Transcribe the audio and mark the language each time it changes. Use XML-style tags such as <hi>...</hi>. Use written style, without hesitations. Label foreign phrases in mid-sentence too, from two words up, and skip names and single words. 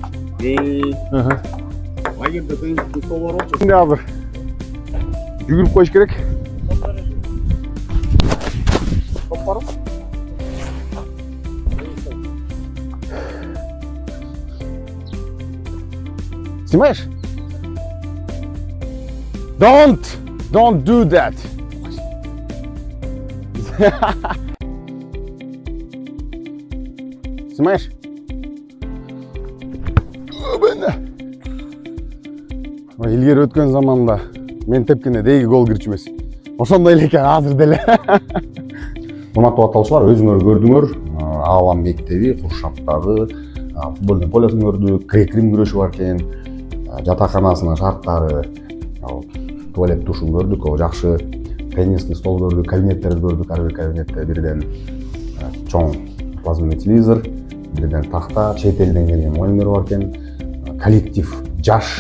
<ky>Лагерде тыйынчылык стол бар болчу. Эми азыр жүгүрүп коюш керек.</ky> <ru>Снимаешь?</ru> <en>Don't do that.</en> <ru>Снимаешь?</ru> <ky>Илгери өткөн заманда мен тепкенде деги гол кирчү эмес. Ошондой эле экен азыр деле. Урматтуу катталуучулар, өзүңөр көрдүңөр, Аалам мектеби Куршаптагы футбольный полесин көрдүк, грек-рим күрөшү бар экен, жатаканасынын шарттары, туалет душун көрдүк, жакшы</ky> <ru>теннисный стол</ru> <ky>көрдүк, кабинеттерди көрдүк, ар бир кабинетте бирден чоң</ky> <ru>плазменный телевизор,</ru> <ky>бирден такта, чет элден келген мугалимдер бар экен, коллектив жаш.</ky>